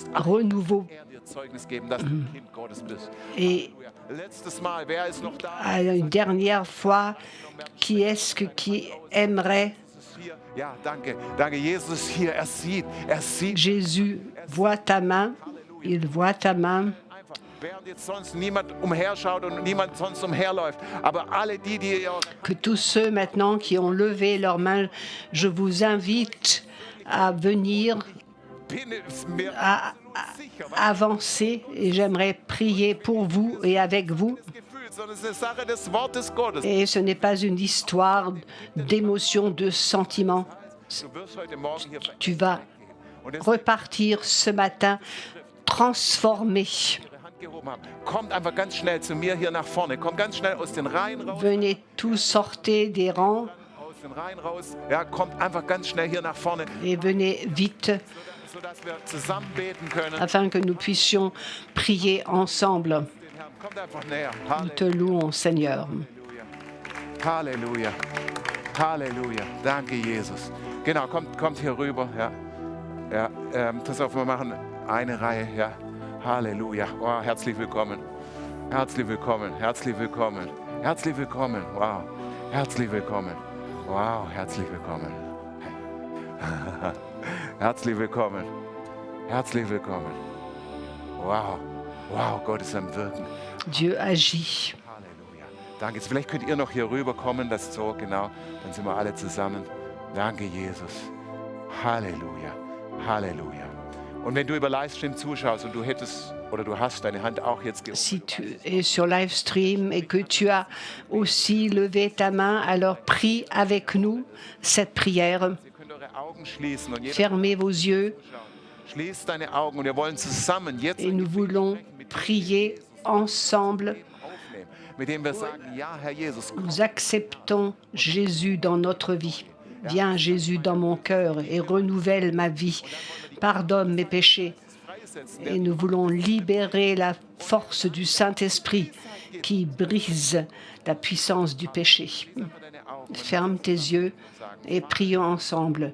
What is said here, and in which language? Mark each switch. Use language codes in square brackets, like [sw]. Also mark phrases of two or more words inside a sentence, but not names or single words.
[fr] renouveau. [de] er dir Zeugnis geben, dass du ein Kind Gottes bist. [fr] Et [de] Halleluja. Letztes Mal, wer ist noch da? [fr] une dernière fois, qui est-ce qui aimerait? [de] Jesus ist hier. Ja, danke. Danke, Jesus ist hier. Er sieht [fr] Jésus voit ta main. Il voit ta main. [de] einfach, während jetzt sonst niemand umherschaut und niemand sonst umherläuft. Aber alle die ihr [fr] Que tous ceux maintenant qui ont levé leurs mains, je vous invite à venir, [de] bin es mir [fr] à [de] sicher, was [fr] avancer. Et j'aimerais prier pour vous et avec vous. [de] das Gefühl, sondern es ist eine Sache des Wortes Gottes. [fr] Et ce n'est pas une histoire d'émotion, de sentiment. [de] Du wirst heute Morgen hier [fr] Tu vas [de] und es [fr] repartir ce matin transformé. [de] ihre Hand gehoben haben. Kommt einfach ganz schnell zu mir hier nach vorne. Kommt ganz schnell aus den Reihen raus. [fr] Venez tous sortez des rangs [de] Aus den Reihen raus. Ja, kommt einfach ganz schnell hier nach vorne, [fr] et venez vite [de] sodass wir zusammen beten können. [fr] afin que nous puissions prier ensemble. [de] Den Herrn. Kommt einfach näher. [fr] Nous te louons, Seigneur. [de] Halleluja. Halleluja. Danke, Jesus. Genau, kommt hier rüber. Ja. Ja, pass auf, wir machen eine Reihe. Ja. Halleluja. Oh, herzlich willkommen. Herzlich willkommen. Herzlich willkommen. Herzlich willkommen. Wow. Herzlich willkommen. Wow, herzlich willkommen. Herzlich willkommen. Herzlich willkommen. Wow. Wow, Gott ist am Wirken. [fr] Dieu agit. [de] Halleluja. Danke. Jetzt vielleicht könnt ihr noch hier rüberkommen, das so, genau. Dann sind wir alle zusammen. Danke, Jesus. Halleluja. Halleluja. Und wenn du über Livestream zuschaust und du hättest oder du hast deine Hand auch jetzt gehoben, [fr] Si tu es sur [en] live stream [fr] et que tu as aussi levé ta main, alors prie avec nous cette prière. [de] ihr könnt eure Augen schließen und jeder [fr] Fermez vos yeux [de] schließt deine Augen und wir wollen zusammen jetzt [fr] et nous voulons prier ensemble. [de] aufnehmen, mit dem wir sagen, ja, Herr Jesus, [fr] Nous acceptons Jésus dans notre vie. Viens, Jésus, dans mon cœur et renouvelle ma vie. Pardonne mes péchés. Et nous voulons libérer la force du Saint-Esprit qui brise la puissance du péché. Ferme tes yeux et prions ensemble.